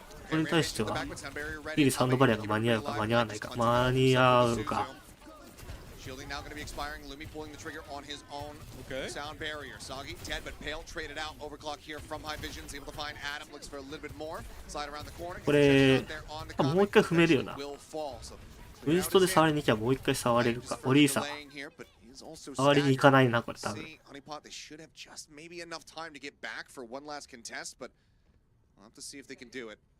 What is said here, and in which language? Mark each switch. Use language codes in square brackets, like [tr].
[ja] これに対しては、ギリサウンドバリアが間に合うか間に合わないか、間に合うか。 [en] Shielding now going to be expiring. Lumi pulling the trigger on his own. Okay. Sound barrier. Soggy dead, but Pale traded out. Overclock here from High Visions. Able to find Adam. Looks for a little bit more. Slide around the corner. [ja] これ、もう一回踏めるよな。ウインストで触りに行きゃもう一回触れるか。オリーサ。触りに行かないな、これ多分。 [en] Honeypot, they should have just maybe enough time to get back for one last contest, but we'll have to see if they can do it.